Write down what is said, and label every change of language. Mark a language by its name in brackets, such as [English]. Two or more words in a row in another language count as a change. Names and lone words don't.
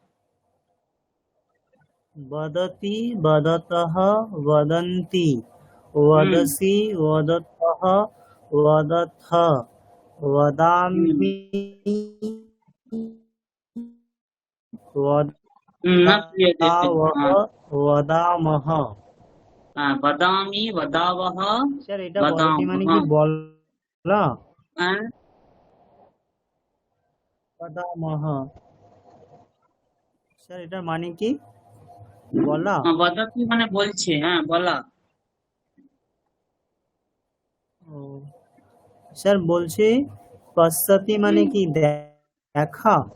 [Sanskrit] वदति वदतः वदन्ति, वदसि वदतः वदथ, वदामि न क्रियते। वदामः। वदामि, वदावः, [Bangla] স্যার এটা বলতি মানে কি বলা? वदामः। স্যার এটা মানে কি বলা? वदति মানে বলছে, বলা। স্যার বলছি পশ্যতি মানে কি দেখা?